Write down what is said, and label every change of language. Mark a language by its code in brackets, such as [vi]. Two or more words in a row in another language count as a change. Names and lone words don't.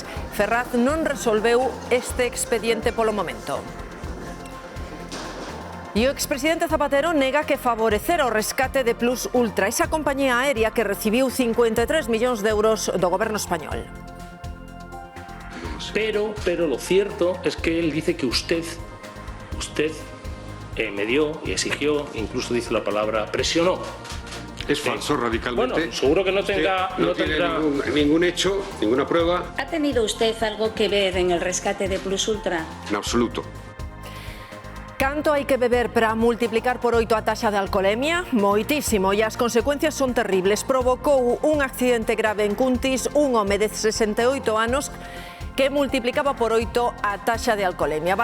[gl] Ferraz non resolveu este expediente polo momento. E o expresidente Zapatero nega que favorecer o rescate de Plus Ultra, esa compañía aérea que recibiu 53 millóns de euros do goberno español. [es] Pero lo cierto es que él dice que usted me dio y exigió, incluso dice la palabra, presionó. Es falso radicalmente. Bueno, seguro que no tendrá ningún hecho, ninguna prueba. ¿Ha tenido usted algo que ver en el rescate de Plus Ultra? En absoluto. [gl] Canto hai que beber para multiplicar por 8 a taxa de alcolemia? Moitísimo, e as consecuencias son terribles. Provocou un accidente grave en Cuntis un home de 68 anos que multiplicaba por 8 a taxa de alcolemia.